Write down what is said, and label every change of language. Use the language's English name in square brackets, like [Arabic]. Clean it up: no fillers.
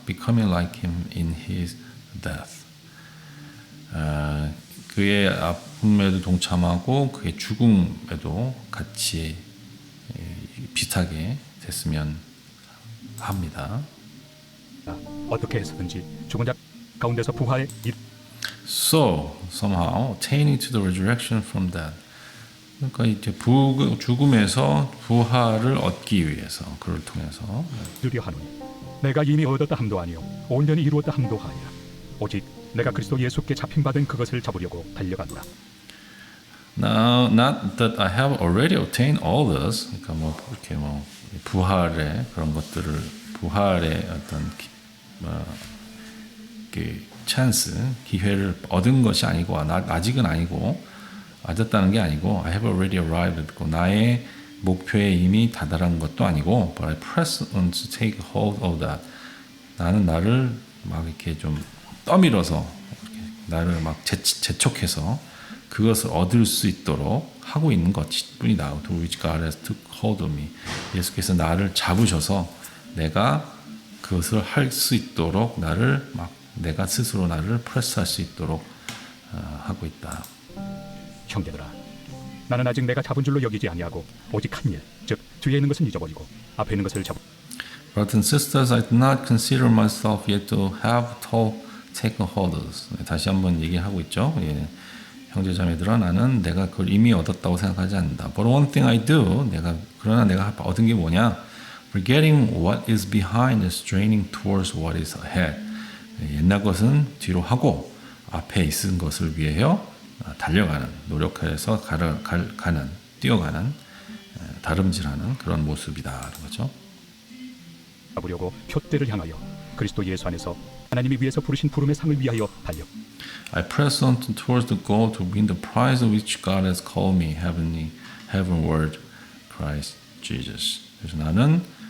[English] Becoming like him in his death. [Korean] 그의 아픔에도 동참하고 그의 죽음에도 같이 비슷하게 됐으면 합니다. 어떻게 해서든지 죽은 자 가운데서 부활에 [English] So somehow attaining to the resurrection from death. [Korean] 그러니까 이제 죽음에서 부활을 얻기 위해서 그를 통해서 이루려 하노니 내가 이미 얻었다 함도 아니요 온전히 이루었다 함도 아니라 오직 내가 그리스도 예수께 잡힌받은 그것을 잡으려고 달려가노라. [English] Now, not that I have already obtained all this. [Korean] 그러니까 이렇게 부활의 그런 것들을 부활의 어떤 그 찬스 기회를 얻은 것이 아니고 아직은 아니고 얻었다는 게 아니고 [English] I have already arrived. [Korean] 나의 목표에 이미 다다른 것도 아니고 [English] but I press on to take hold of that. [Korean] 나는 나를 막 이렇게 좀 떠밀어서 나를 막 재촉해서 그것을 얻을 수 있도록 하고 있는 것뿐이다. [English] To which God has took hold of me. [Korean] 예수께서 나를 잡으셔서 내가 그것을 할 수 있도록 나를 막 내가 스스로 나를 프레스할 수 있도록 하고 있다. 형제들아, 나는 아직 내가 잡은 줄로 여기지 아니하고 오직 한 일, 즉 뒤에 있는 것은 잊어버리고 앞에 있는 것을 잡고. [English] Brothers and sisters, I do not consider myself yet to have taken hold of this. [Korean] 다시 한번 얘기하고 있죠. 형제자매들아, 나는 내가 그걸 이미 얻었다고 생각하지 않는다. [English] But one thing I do, [Korean] 그러나 내가 얻은 게 뭐냐? [English] Forgetting what is behind and straining towards what is ahead. [Korean] 옛날 것은 뒤로 하고 앞에 있은 것을 위하여 달려가는, 노력해서 가는, 뛰어가는, 다름질하는 그런 모습이다. 거죠. 잡으려고 표대를 향하여 그리스도 예수 안에서 하나님이 위에서 부르신 부름의 상을 위하여 달려. [English] I press on towards the goal to win the prize of which God has called me heavenward, Christ Jesus. [Korean] 그래서 나는